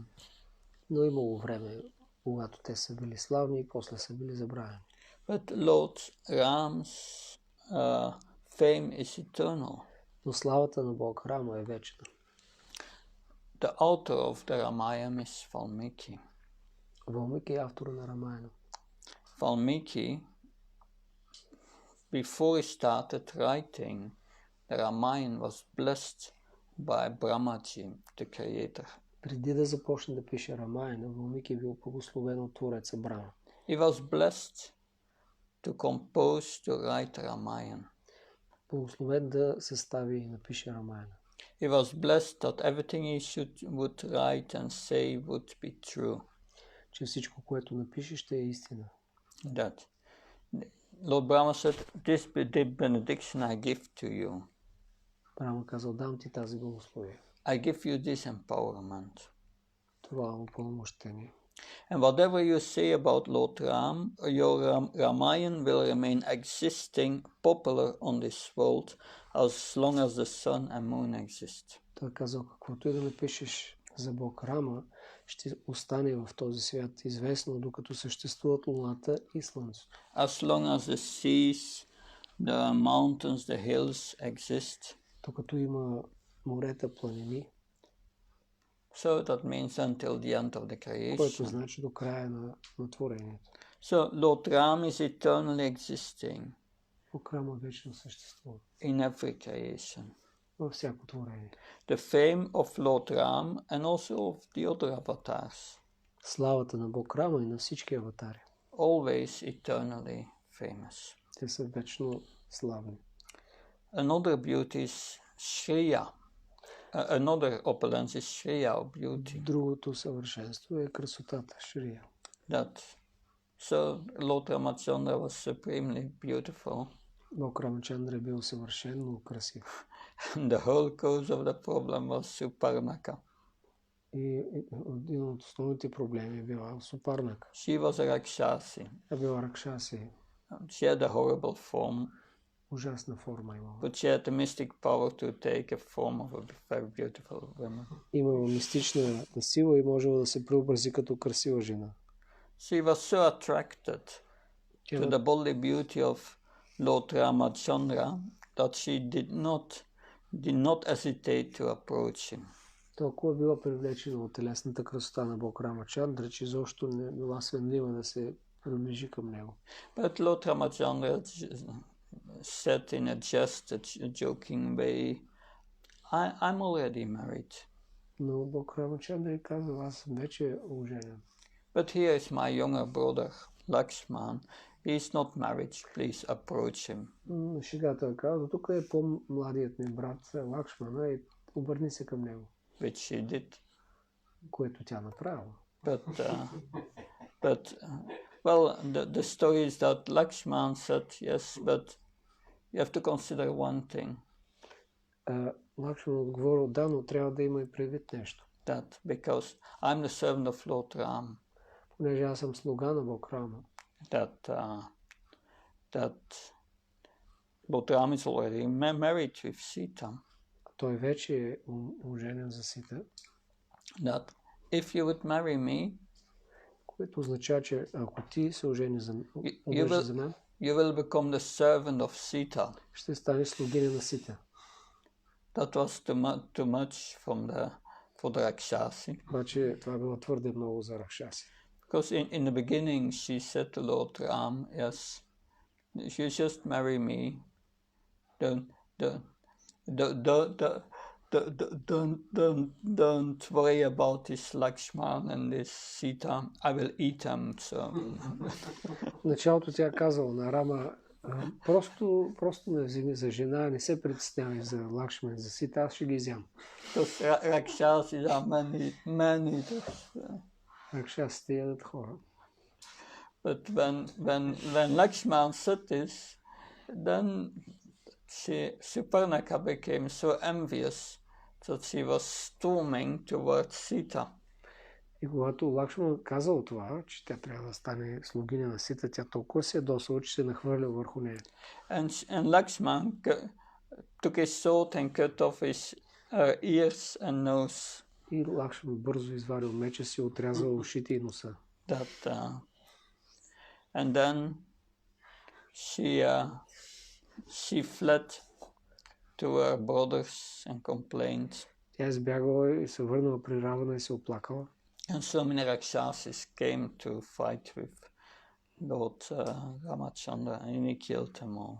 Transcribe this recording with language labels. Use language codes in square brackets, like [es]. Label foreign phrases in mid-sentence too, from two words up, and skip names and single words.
[bg] Но имало време, когато те са били славни и после са били забравени. [en] But Lord Ram's fame is eternal. [bg] Но славата на Бог Рама е вечна. [en] The author of the Ramayana is Valmiki. [bg] Valmiki е автор на Рамаяна. [en] Valmiki, before he started writing, the Ramayana was blessed by Brahmaji, the creator. [bg] Преди да започне да пише Рамаяна, Валмики е бил благословен от Твореца Брама. [en] He was blessed to compose, to write Ramayana. [bg] Благословен да състави и напише Рамаяна. [en] He was blessed that everything he would write and say would be true. [bg] Че всичко, което напише, ще е истина. [en] That Lord Brahma said, this benediction I give to you. [bg] Брама казал, дам ти тази благословие. [en] I give you this empowerment. [bg] Това е упълномощение. [en] And whatever you say about Lord Ram, your Ramayana will remain existing, popular on this world, as long as the sun and moon exist. [bg] Той казал, каквото и да напишеш за Бог Рама, ще остане в този свят известно, докато съществуват луната и слънцето. [en] As long as the seas, the mountains, the hills exist. [bg] Докато има морета, планини. [en] So that means until the end of the creation. [bg] Което значи до края на творението. [en] So Lord Ram is eternally existing. [bg] Бог Рама вечно съществува. [en] In every creation. [bg] Във всяко творение. [en] The fame of Lord Ram and also of the other avatars. [bg] Славата на Бог Рама и на всички аватари. [en] Always eternally famous. [bg] Те са вечно славни. [en] Another beauty is Shriya. Another opulence is Shriya, beauty. [bg] Другото съвършенство е красотата, Шрия. [en] That so Lord Ramachandra was supremely beautiful. [bg] Бог Рамачандра е бил съвършено красив. [en] The whole cause of the problem was Suparnaka. [bg] И един от основните проблеми е била Супарнака. [en] She was a Rakshasi. [bg] Тя била Ракшаси. [en] She had a horrible form. [bg] Ужасна форма имала. [en] But she had the mystic power to take a form of a very beautiful woman. [bg] Имала мистична сила и можела да се преобрази като красива жена. [en] She was so attracted to the bodily beauty of Lord Ramachandra that she did not hesitate to approach him. [bg] Толкова била привлечена от телесната красота на Бог Рамачандра, че изобщо не била свенлива да се приближи към него. [en] But Lord Ramachandra said in a just, a joking way, I'm already married. Но Бог Рамачандра казва, аз съм вече оженен. But here is my younger brother, Lakshman. He is not married. Please approach him. [bg] Шегата казва, тук е по-младият ми брат Лакшмана и обърни се към него. [en] Which she did. [bg] Което тя направила. [en] But well, the story is that Lakshman said, yes, but you have to consider one thing. [bg] Лакшман отговорил, да, но трябва да има и предвид нещо. [en] That because I'm the servant of Lord Ram. [bg] Понеже аз съм слуга на Бог Рама. [en] That Lord Ram is already married with Sita. [bg] Той вече е оженен за Сита. [en] That if you would marry me, [bg] което означава, че ако ти се ожени за мен, [en] you will become the servant of Sita. [bg] Ще станеш слугиня на Сита. [en] That was too much for the Rakshasi. [bg] Обаче това било твърде много за Ракшаси. [en] Because in the beginning she said to Lord Ram, yes, you just marry me. Don't worry about this Lakshman and this Sita. I will eat them. So. [bg] В началото тя казала на Рама, просто ме вземи за жена, не се притеснявай за Лакшман, за Сита, аз ще ги изям. [en] Those Rakshasas are many. [bg] Ракшасите ядат хора. [en] But when Lakshman said this, then Suparnaka became so envious that she was storming towards Sita. [bg] И когато Лакшман казал това, че тя трябва да стане слугиня на Сита, тя толкова се досъла, че се нахвърля върху нея. [en] And Lakshman took his sword and cut off his ears and nose. [bg] И Лакшман бързо извадил меча си, отрязал ушите и носа. [en] And then she fled to her brothers and complained. [bg] Тя избягала и се върнала при Равана и се оплакала. [en] And so many Rakshasas came to fight with Lord Ramachandra and he killed them all.